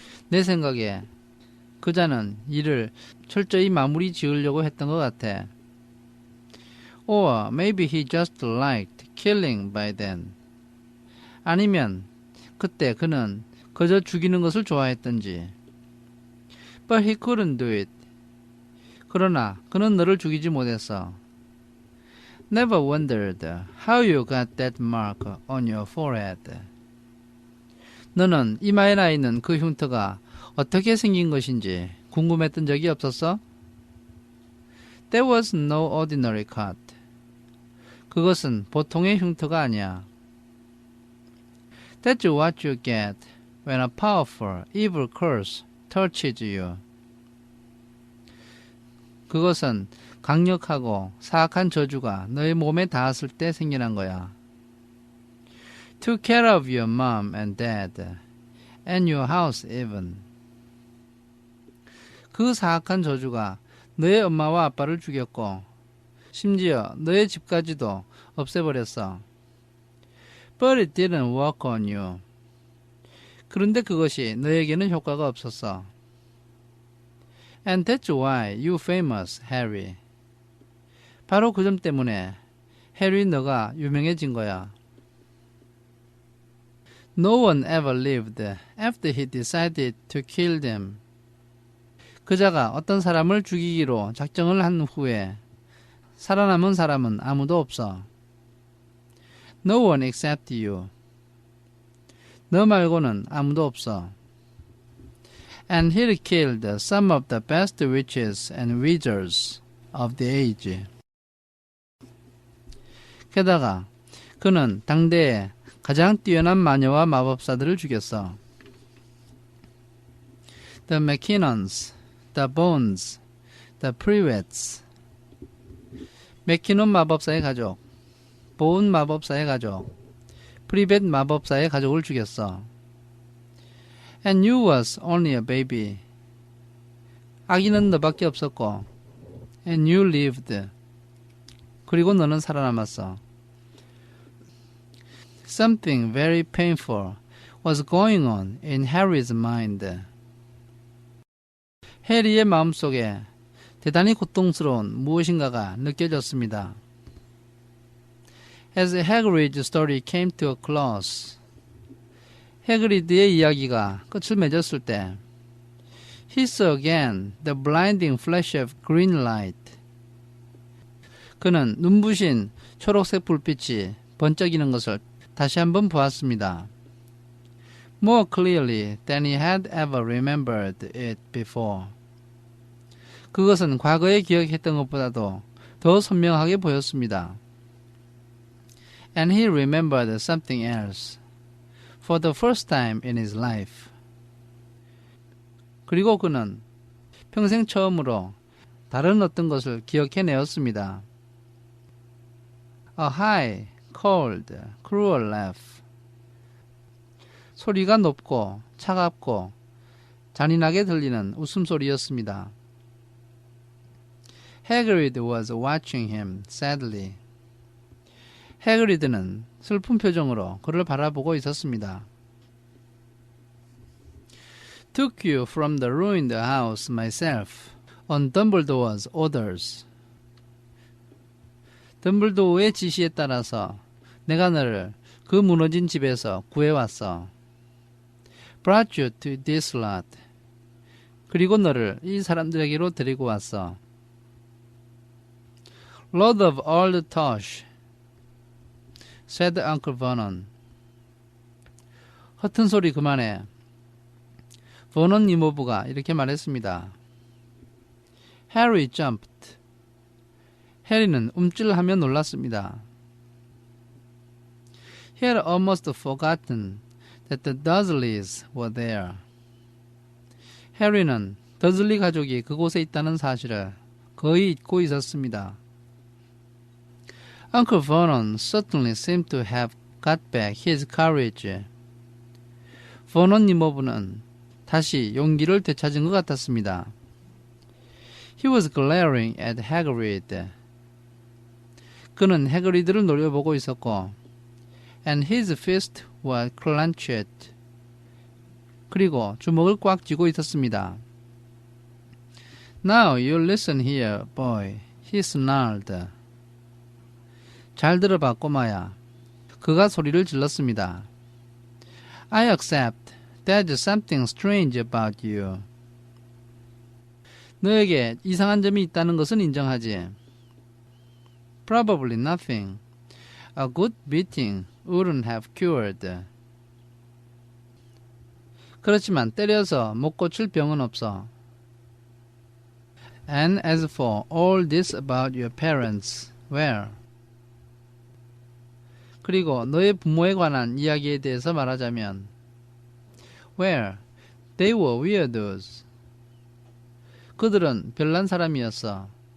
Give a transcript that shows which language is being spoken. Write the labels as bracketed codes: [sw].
[ko] 내 생각에 그자는 일을 철저히 마무리 지으려고 했던 것 같아. [en] Or maybe he just liked killing by then. [ko] 아니면 그때 그는 그저 죽이는 것을 좋아했던지. [en] But he couldn't do it. [ko] 그러나 그는 너를 죽이지 못했어. [en] Never wondered how you got that mark on your forehead. [ko] 너는 이마에 나 있는 그 흉터가 어떻게 생긴 것인지 궁금했던 적이 없었어? [en] That was no ordinary cut. [ko] 그것은 보통의 흉터가 아니야. [en] That's what you get when a powerful, evil curse touches you. [ko] 그것은 강력하고 사악한 저주가 너의 몸에 닿았을 때 생겨난 거야. [en] Took care of your mom and dad, and your house even. [ko] 그 사악한 저주가 너의 엄마와 아빠를 죽였고 심지어 너의 집까지도 없애버렸어. [en] But it didn't work on you. [ko] 그런데 그것이 너에게는 효과가 없었어. [en] And that's why you famous, Harry. [ko] 바로 그 점 때문에 해리 너가 유명해진 거야. [en] No one ever lived after he decided to kill them. [ko] 그자가 어떤 사람을 죽이기로 작정을 한 후에 살아남은 사람은 아무도 없어. [en] No one except you. [ko] 너 말고는 아무도 없어. [en] And he killed some of the best witches and wizards of the age. [ko] 게다가 그는 당대의 가장 뛰어난 마녀와 마법사들을 죽였어. [en] The Mackinnons, the Bones, the Privets. [ko] 맥키논 마법사의 가족, 보운 마법사의 가족, 프리벳 마법사의 가족을 죽였어. [en] And you was only a baby. [ko] 아기는 너밖에 없었고, [en] and you lived. [ko] 그리고 너는 살아남았어. [en] Something very painful was going on in Harry's mind. [ko] 해리의 마음속에 대단히 고통스러운 무엇인가가 느껴졌습니다. [en] As Hagrid's story came to a close, [ko] 해그리드의 이야기가 끝을 맺었을 때 [en] He saw again the blinding flash of green light. [ko] 그는 눈부신 초록색 불빛이 번쩍이는 것을 다시 한번 보았습니다. [en] More clearly than he had ever remembered it before. [ko] 그것은 과거에 기억했던 것보다도 더 선명하게 보였습니다. [en] And he remembered something else for the first time in his life. [ko] 그리고 그는 평생 처음으로 다른 어떤 것을 기억해내었습니다. [en] A high, cold, cruel laugh. [ko] 소리가 높고 차갑고 잔인하게 들리는 웃음소리였습니다. [en] Hagrid was watching him sadly. [ko] 해그리드는 슬픈 표정으로 그를 바라보고 있었습니다. [en] Took you from the ruined house myself on Dumbledore's orders. [ko] 덤블도어의 지시에 따라서 내가 너를 그 무너진 집에서 구해왔어. [en] Brought you to this lot. [ko] 그리고 너를 이 사람들에게로 데리고 왔어. [en] Lord of all the Tosh, said Uncle Vernon. [ko] 허튼 소리 그만해. 버넌 이모부가 이렇게 말했습니다. [en] Harry jumped. [ko] 해리는 움찔하며 놀랐습니다. [en] He had almost forgotten that the Dursleys were there. [ko] 해리는 더즐리 가족이 그곳에 있다는 사실을 거의 잊고 있었습니다. [en] Uncle Vernon certainly seemed to have got back his courage. [ko] 버넌 이모부는 다시 용기를 되찾은 것 같았습니다. [en] He was glaring at Hagrid. [ko] 그는 해그리드를 노려보고 있었고, [en] and his fist was clenched. [ko] 그리고 주먹을 꽉 쥐고 있었습니다. [en] Now you listen here, boy. He snarled. [ko] 잘 들어봐, 꼬마야. 그가 소리를 질렀습니다. [en] I accept. There's something strange about you. [ko] 너에게 이상한 점이 있다는 것은 인정하지. [en] Probably nothing. A good beating wouldn't have cured. [ko] 그렇지만 때려서 못 고칠 병은 없어. [en] And as for all this about your parents, well. [ko] 그리고 너의 부모에 관한 이야기에 대해서 말하자면, [en] well, they were weirdos. [ko] 그들은 별난 사람이었어.